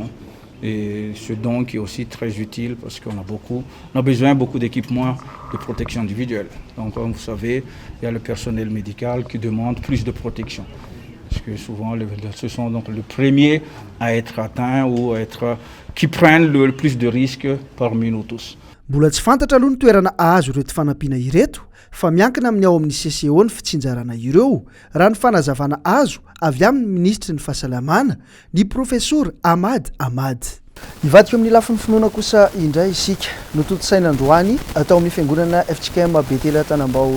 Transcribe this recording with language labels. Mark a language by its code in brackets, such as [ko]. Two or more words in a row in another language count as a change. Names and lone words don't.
[fr] Et ce don qui est aussi très utile parce qu'on a besoin beaucoup d'équipements de protection individuelle. Donc comme vous savez, il y a le personnel médical qui demande plus de protection. Parce que souvent, ce sont donc les premiers à être atteints ou qui prennent le plus de risques parmi nous tous. [mg] Mbola tsy fantatra aloha ny toerana azo ireto fanampiana ireto fa miankina amin'ny ao amin'ny CCO ny fitsinjarana ireo raha ny fanazavana azo avy amin'ny ministry ny fahasalamana ny professeur Ahmad Ahmad. Ivadika amin'ny lafin'ny finoana kosa indray isika nototsaina androany atao amin'ny fiangonana FCKM Betela Tanambao